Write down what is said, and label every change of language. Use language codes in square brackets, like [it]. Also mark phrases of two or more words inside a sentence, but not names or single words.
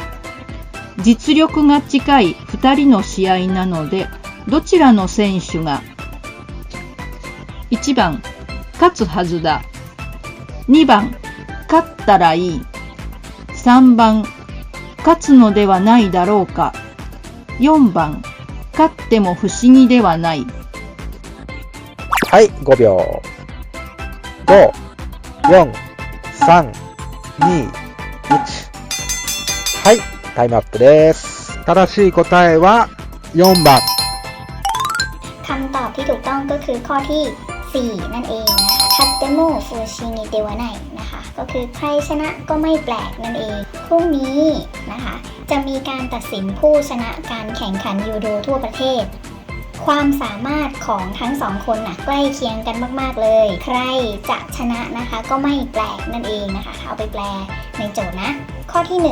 [ja] 実力が近い2人の試合なので、どちらの選手が1番勝つはずだ。2番勝ったらいい。3番勝つのではないだろうか。4番勝っても不思議ではない。はい、5秒。5、4、3、2、1。はい、タイムアップです。正しい答えは4番。 [th] คำตอบที่ถูกต้องก็คือข้อที่4นั่นเองนะคะ [ja] 勝っても不思議ではない [th] นะคะก็คือใครชนะก็ไม่แปลกนั่นเองพรุ่งนี้นะคะจะมีการตัดสินผู้ชนะการแข่งขันยูโดทั่ว ประเทศความสามารถของทั้งสองคนใกล้เคียงกันมากๆเลยใครจะชนะนะคะก็ไม่แปลกนั่นเองนะคะเอาไปแปลในโจทย์นะข้อที่